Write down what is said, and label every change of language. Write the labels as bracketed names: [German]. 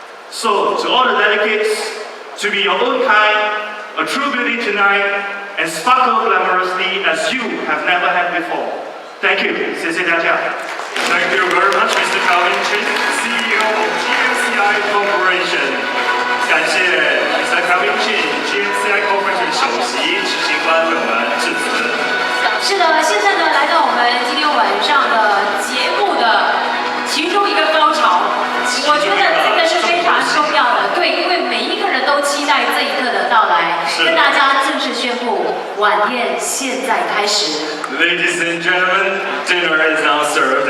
[English] So, to all the delegates, to be your own kind, a true beauty tonight, and sparkle glamorously as you have never had before. Thank you. [Chinese] 谢谢大家. [English] Thank you very much, Mr. Calvin Chin, CEO of GNCI Corporation. [Chinese] 感谢 Mr. Calvin Chin, GNCI Corporation 首席执行官为我们致辞。是的，现在呢，来到我们今天晚上的节目的其中一个高潮，我觉得这个是非常重要的，对，因为每一个人都期待这一刻的到来。跟大家正式宣布，晚宴现在开始。 [English] Ladies and gentlemen, dinner is now served.